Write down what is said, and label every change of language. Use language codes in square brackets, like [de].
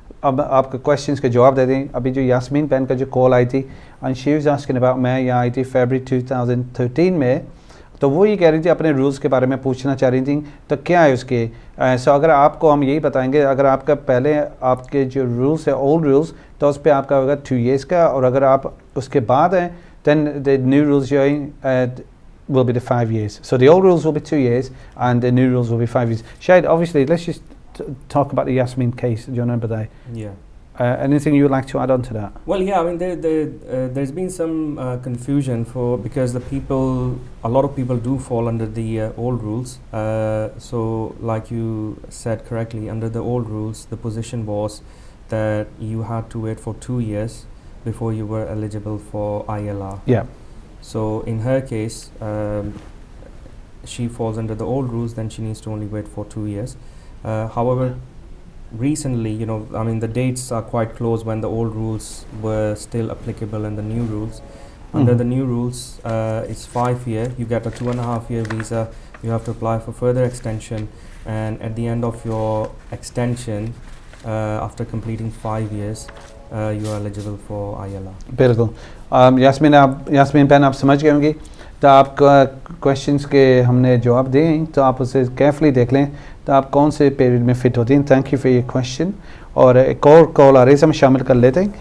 [hi] अब आपके questions के जवाब दे दें. अभी जो यास्मीन पेन का जो call आई थी, [en] and she was asking about [hi] मैं यहाँ आई थी February 2013 में, तो वो ये कह रही थी अपने rules के बारे में पूछना चाह रही थी. तो क्या है उसके? So अगर आपको हम यही बताएंगे, अगर आपका पहले आपके जो rules है old rules, तो उस पे आपका होगा 2 years का, और अगर आप उसके बाद हैं, [en] then the new rules [hi] जो हैं [en] will be the 5 years. So the old rules will be 2 years and the new rules will be 5 years. Shahid, obviously, let's just talk about the Yasmin case. Do you remember that? Yeah. Anything you would like to add on to that? Well, yeah, I mean, there's been some confusion because a lot of people do fall under the old rules. So, like you said correctly, under the old rules, the position was that you had to wait for 2 years before you were eligible for ILR. Yeah. So in her case, she falls under the old rules, then she needs to only wait for 2 years. However, recently, I mean, the dates are quite close when the old rules were still applicable and the new rules. Under the new rules, it's 5 year, you get a 2.5 year visa, you have to apply for further extension, and at the end of your extension, after completing 5 years, you are eligible for ILR. [hi] बिल्कुल. Yasmin pen आप समझ गए होंगे. तो आपका questions के हमने जवाब दिए हैं, तो आप उसे केयरफुली देख लें तो आप कौन से पीरियड में फिट होती हैं. [en] Thank you for your question. [hi] और एक और कॉल आ रही है, हम शामिल कर लेते हैं.